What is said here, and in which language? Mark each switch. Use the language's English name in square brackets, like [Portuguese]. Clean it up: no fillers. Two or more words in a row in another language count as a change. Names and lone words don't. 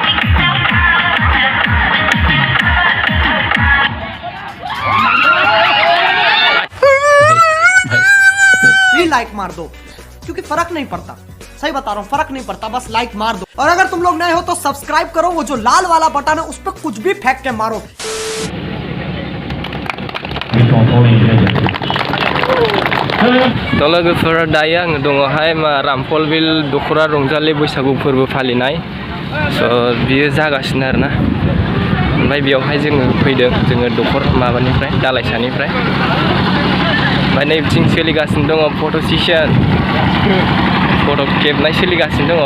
[Hindi] लाइक मार दो क्योंकि फर्क नहीं पड़ता, सही बता रहा हूँ, फर्क नहीं पड़ता, बस लाइक मार दो। और अगर तुम लोग नए हो तो सब्सक्राइब करो, वो जो लाल वाला बटन है उस पर कुछ भी फेंक के मारो। [Bodo] तो लोगोफोर दायो आङो दङहाय रामफल बिल दखरा रंजालि बैसागु फोरबो फालिनाय स' बियो जागासिनो आरोना। ओमफ्राय बेयावहाय जोङो फैदों, जोङो दखर माबानिफ्राय दालाइसानिफ्राय। ओमफ्राय नै बिथिं सोलिगासिनो दङ [English] photo session, [Bodo] फट' खेबनाय सोलिगासिनो दङ।